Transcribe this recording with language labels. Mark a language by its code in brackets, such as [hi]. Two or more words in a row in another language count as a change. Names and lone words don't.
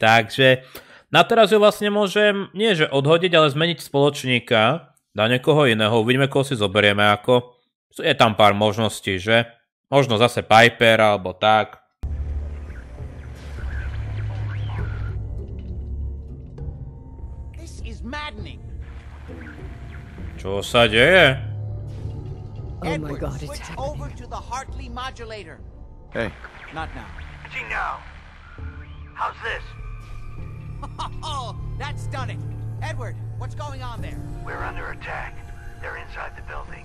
[sk] Takže na teraz ju vlastne môžem, nie že odhodiť, ale zmeniť spoločníka, dá niekoho iného, uvidíme, koho si zoberieme, ako je tam pár možností, že? Možno zase Piper, alebo tak. Maddening. Čo sa deje? [en] Oh my God, it's happening. Over to the Hartley modulator. Hey. Not now. Gino, how's this? Oh, that's done it. Edward, what's going on there? We're under attack. They're inside the building.